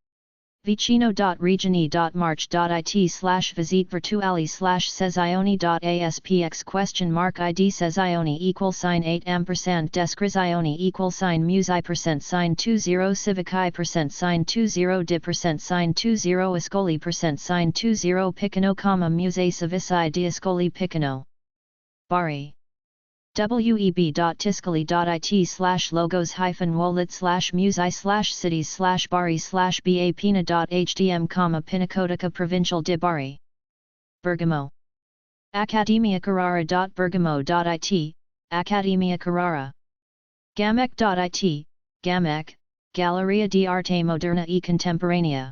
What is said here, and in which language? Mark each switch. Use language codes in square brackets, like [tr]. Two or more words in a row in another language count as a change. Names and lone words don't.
[it] Vicino.regione.march.it/visite virtuali/sezioni.aspx?id sezioni =8 descrizioni =musei %20 civici %20 di %20 Ascoli %20 Piceno, Musei Civici di Ascoli Piceno. Bari. web.tiscali.it/logos-wallet/musei/cities/bari/ba-pina.hdm, Pinacoteca Provincial di Bari. Bergamo. Accademia Carrara.bergamo.it, Accademia Carrara. Gamec.it, Gamec, Galleria di Arte Moderna e Contemporanea.